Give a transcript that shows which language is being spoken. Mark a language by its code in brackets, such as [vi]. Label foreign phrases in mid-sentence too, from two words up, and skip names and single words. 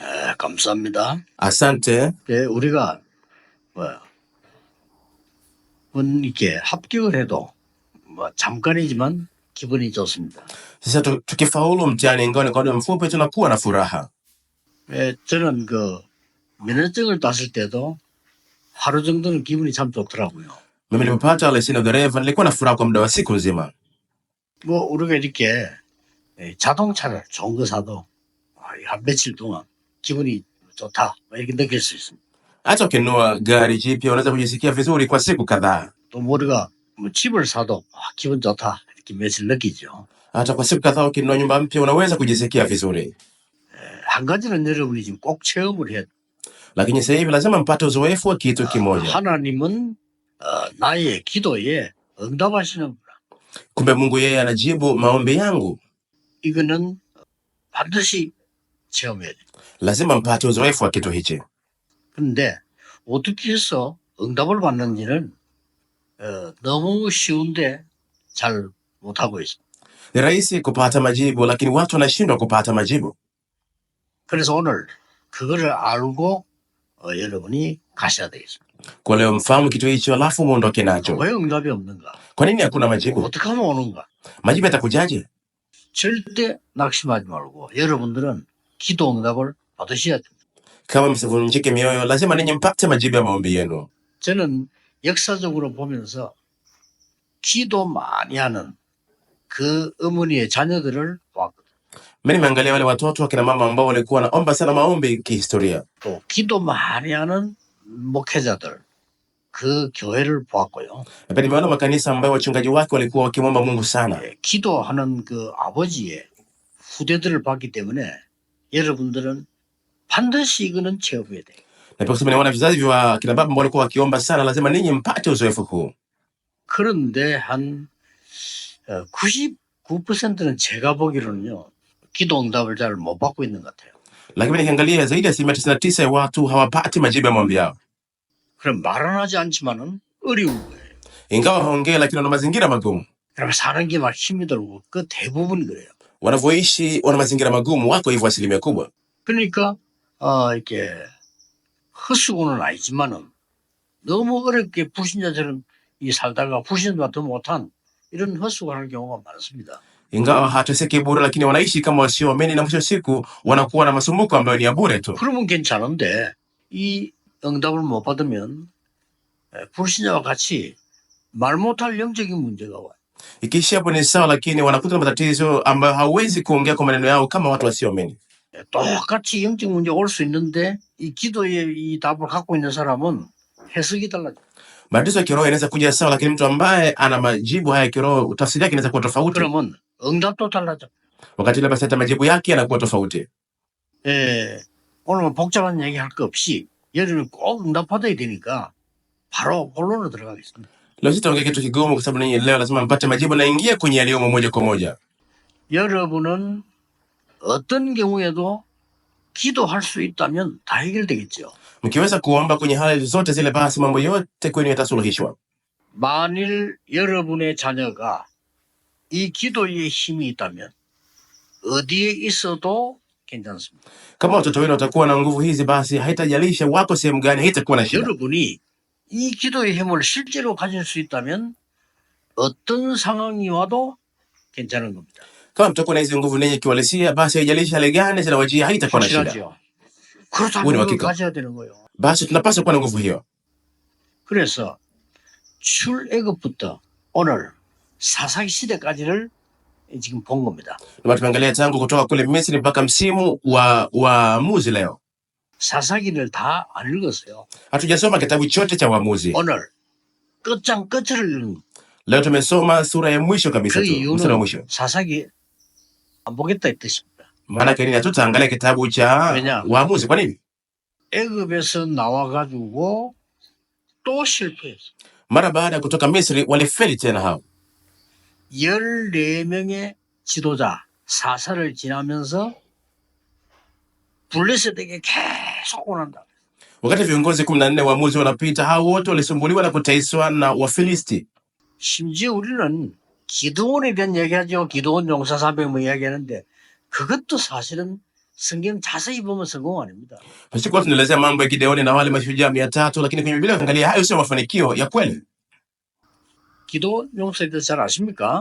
[ko] 감사합니다. [sw] Asante. [ko] 예, 우리가 뭐 이렇게 합격을 해도 뭐 잠깐이지만 기분이 좋습니다. [sw] Sasa tukifaulu mtihani ngoni kwa muda mfupi tunakuwa na furaha. [ko] 예, 저는 면허증을 땄을 때도 하루 정도는 기분이 참 좋더라고요. [sw] Mimi nilipopata leseni ya udereva nilikuwa na furaha kwa muda wa siku nzima. [ko] 뭐 우리가 이렇게 자동차를 좋은 거 사도 한 며칠 동안 기분이 좋다 뭐 이렇게 느낄 수 있습니다. [sw] Hata ukinunua gari jipya unaweza kujisikia vizuri kwa siku kadhaa. [ko] 또 우리가 뭐 집을 사도 기분 좋다 이렇게 며칠 느끼죠. [sw] Hata kwa siku kadhaa ukinunua nyumba mpya unaweza kujisikia vizuri. [ko] 한 가지는 여러분이 지금 꼭 체험을 해야 돼요. [sw] Lakini sasa hivi lazima mpate uzoefu wa kitu kimoja. [ko] 하나님은 나의 기도에 응답하시는구나. [sw] Kumbe Mungu yeye anajibu maombi yangu. [ko] 이거는 반드시 체험해야 돼요. [sw] Lazima mpate uzoefu wa kitu hichi. [ko] 그런데 어떻게 해서 응답을 받는지는 너무 쉬운데 잘 못하고 있습니다. [sw] Ni rahisi kupata majibu lakini watu wanashindwa kupata majibu. [ko] 그래서 오늘 그거를 알고 여러분이 가셔야 되겠습니다. [sw] Kwa leo mfahamu kitu hicho alafu muondoke nacho. [ko] 왜 응답이 없는가? [sw] Kwa nini hakuna majibu? [ko] 어떻게 하면 오는가? [sw] Majibu yatakujaje? [ko] 절대 낙심하지 말고 여러분들은 기도 응답을 받으셔야 됩니다. [sw] Kama msivunjike mioyo, lazima ninyi mpate majibu ya maombi yenu. [ko] 저는 역사적으로 보면서 기도 많이 하는 그 어머니의 자녀들을 보았거든요. [sw] Mimi nimeangalia wale watoto wakina mama ambao walikuwa wanaomba sana maombi kihistoria. [ko] 또 기도 많이 하는 목회자들 그 교회를 보았고요. [sw] Na pia nimeona makanisa ambayo wachungaji wake walikuwa wakimwomba Mungu sana. [ko] 기도하는 그 아버지의 후대들을 봤기 때문에 여러분들은 반드시 이거는 체험해야 돼요. [sw] Na pia kusema nimeona vizazi vya kina baba ambao walikuwa wakiomba sana, lazima ninyi mpate uzoefu huu. [ko] 그런데 한 99%는 제가 보기로는요. 기도 응답을 잘 못 받고 있는 것 같아요. [sw] Lakini nikiangalia zaidi ya 99% ya watu hawapati majibu ya maombi yao. [ko] 그럼 말은 하지 않지만은 어려운 거예요. [sw] Ingawa haongei lakini wana mazingira magumu. [ko] 그럼 사는 게 막 힘이 들고 그 대부분 그래요. [sw] Wanavyoishi wana mazingira magumu, wako hivyo asilimia kubwa. [ko] 그러니까 이렇게 헛수고는 아니지만은 너무 어렵게 불신자처럼 살다가 불신자 더 못한 이런 헛수고하는 경우가 많습니다. [sw] Ingawa hateseki bure lakini wanaishi kama wasioamini na mwisho siku wanakuwa na masumbuko ambayo ni ya bure tu. [ko] 그러면 괜찮은데 이 응답을 못 받으면 불신자와 같이 말 못할 영적인 문제가 와요. [sw] Ikiishi hapo ni sawa, lakini wanakuta na matatizo ambayo hawezi kuongea kwa maneno yao kama watu wasioamini. [ko] 똑같이 영적 문제가 올 수 있는데 이 기도의 이 답을 갖고 있는 사람은 해석이 달라져. [sw] Matatizo ya kiroho inaweza kuja sawa, lakini mtu ambaye ana majibu haya ya kiroho tafsiri yake inaweza kuwa tofauti. [ko] 그러면 응답도 달라져. [sw] Wakati ile basi hata majibu yake yanakuwa tofauti. [ko] 오늘 뭐 복잡한 얘기 할 거 없이 여러분이 꼭 응답 받아야 되니까 바로 본론으로 들어가겠습니다. [sw] Leo sitaongea kitu kigumu kwa sababu ninyi leo lazima mpate majibu na ingia kwenye yaliyomo moja kwa moja. [ko] 여러분은 어떤 경우에도 기도할 수 있다면 다 해결되겠죠. [sw] Mkiweza kuomba kwenye hali zote zile, basi mambo yote kwenu yatasuluhishwa. [ko] 만일 여러분의 자녀가 이 기도에 힘이 있다면 어디에 있어도 괜찮습니다. [sw] Kama watoto wenu watakuwa na nguvu hizi, basi haitajalisha wako sehemu gani, haitakuwa na shida. [ko] 여러분이 이 기도의 힘을 실제로 가질 수 있다면 어떤 상황이 와도 괜찮은 겁니다. [sw] Kama mtakuwa na hizi nguvu nenye kiwalisia, basi haijalishi hali gani zinawajia, haitakuwa na shida. [ko] 확실하죠. 그렇다면 그걸 가져야 되는 거예요. [sw] Basi tunapaswa kuwa na nguvu hiyo. [ko] 그래서 출애굽부터 오늘 사사기 시대까지를 지금 본 겁니다. [sw] Ndio tumeangalia tangu kutoka kule Misri mpaka msimu wa Waamuzi leo. [ko] 사사기를 다 안 읽었어요. [sw] Hatujasoma kitabu chote cha Waamuzi. [ko] 오늘 끝장 끝을 읽은 [sw] Leo tumesoma sura ya mwisho kabisa 그 tu, mstari wa mwisho. [ko] 이유는 사사기 안 보겠다 이 뜻입니다. [sw] Maana yake nini? Tutaangalia kitabu cha [ko] 왜냐? [sw] Waamuzi. Kwa nini? [ko] 애굽에서 나와가지고 또 실패했어. [sw] Mara baada ya kutoka Misri walifeli tena hao. [ko] 14명의 지도자 사사를 지나면서 블레셋에게 계속 원한다. Wakati viongozi 14 waamuzi wanapita, hao wote walisumbuliwa na kutaiswa na Wafilisti. 심지어 우리는 기드온에 대한 얘기하죠. 기드온 용사 400명 이야기하는데 그것도 사실은 성경 자세히 보면 성공 아닙니다. [sw] Pasikuwa tunaelezea mambo ya Gideoni na wale mashujaa 300, lakini kwenye Biblia ukiangalia hayo sio mafanikio ya kweli. [ko] 기도 용사에 대해서 잘 아십니까?